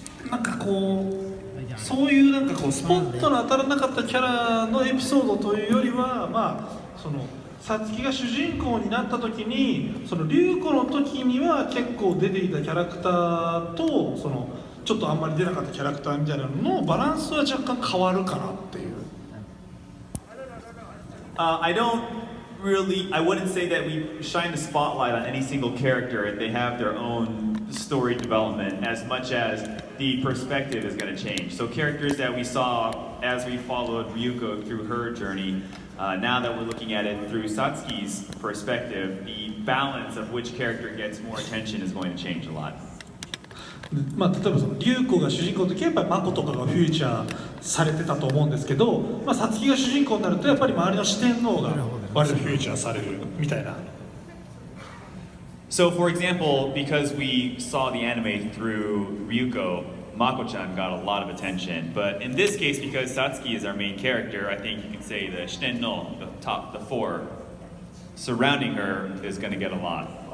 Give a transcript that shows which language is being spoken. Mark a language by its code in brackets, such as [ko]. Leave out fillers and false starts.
[ja] なんかこうそういうなんかこうスポットの当たらなかったキャラのエピソードというよりはまあそのサツキが主人公になった時にその龍子の時には結構出ていたキャラクターとそのちょっとあんまり出なかったキャラクターみたいなののバランスは若干変わるかなっていう。 [en] I wouldn't say that we shine the spotlight on any single character and they have their own story development as much as the perspective is going to change. So characters that we saw as we followed Ryuko through her journey, now that we're looking at it through Satsuki's perspective, the balance of which character gets more attention is going to change a lot. [ja] まあ、例えばその龍子が主人公の時はやっぱりマコとかがフューチャーされてたと思うんですけど、まあ、サツキが主人公になるとやっぱり周りの四天王が割とフューチャーされるみたいな。 [en] So for example, because we saw the anime through Ryuko, Mako-chan got a lot of attention. But in this case, because Satsuki is our main character, I think you can say the shiten no, the four surrounding her is going to get a lot.